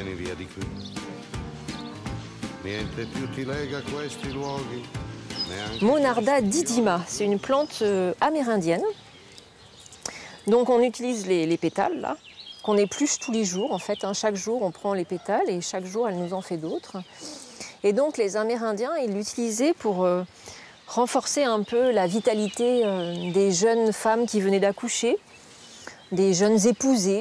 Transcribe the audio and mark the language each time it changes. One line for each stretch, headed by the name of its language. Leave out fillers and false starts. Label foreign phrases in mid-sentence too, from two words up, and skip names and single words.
Italian: via di qui. Niente più ti lega a questi luoghi.
French: Monarda didima, c'est une plante amérindienne. Donc on utilise les pétales là, qu'on épluche tous les jours en fait. Hein. Chaque jour on prend les pétales et chaque jour elle nous en fait d'autres. Et donc les Amérindiens ils l'utilisaient pour renforcer un peu la vitalité des jeunes femmes qui venaient d'accoucher, des jeunes épousées.